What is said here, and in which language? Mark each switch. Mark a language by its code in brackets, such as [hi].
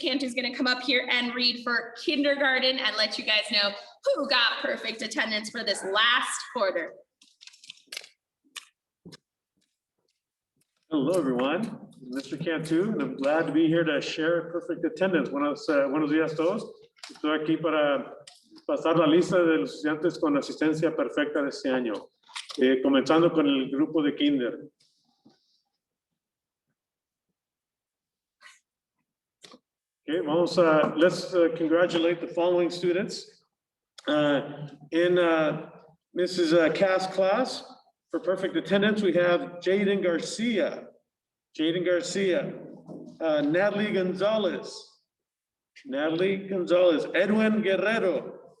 [en] Cantu is going to come up here and read for kindergarten and let you guys know who got perfect attendance for this last quarter. Hello, everyone. Mr. Cantu, and I'm glad to be here to share perfect attendance. [es] Buenos días a todos. Estoy aquí para pasar la lista de los estudiantes con asistencia perfecta de este año. Comenzando con el grupo de kinder. [en] Okay, let's congratulate the following students. In Mrs. Cass' class, for perfect attendance, we have Jaden Garcia, Natalie Gonzalez, Edwin Guerrero,